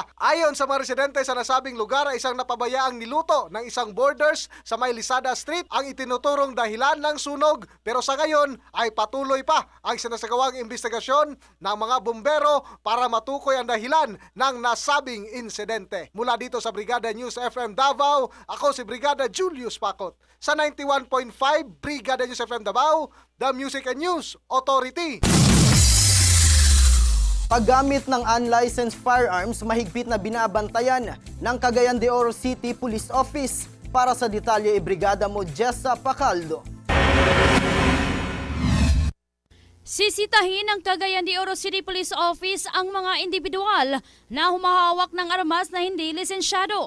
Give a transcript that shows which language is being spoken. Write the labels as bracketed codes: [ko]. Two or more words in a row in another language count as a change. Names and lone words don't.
[tl] Ayon sa mga residente sa nasabing lugar ay isang napabayaang niluto ng isang borders sa May Lisada Street ang itinuturong dahilan ng sunog, pero sa ngayon ay patuloy pa ang sinasagawang investigasyon ng mga bumbero para matukoy ang dahilan ng nasabing insidente. Mula dito sa Brigada News FM Davao, ako si Brigada Julius Pacot. Sa 91.5 Brigada News FM Davao, [en] the Music and News Authority. [tl] Paggamit ng [en] unlicensed firearms, [tl] mahigpit na binabantayan ng Cagayan de Oro City Police Office. Para sa detalye, Brigada mo Jessa Pacaldo. Sisitahin ng Cagayan de Oro City Police Office ang mga individual na humahawak ng armas na hindi lisensyado.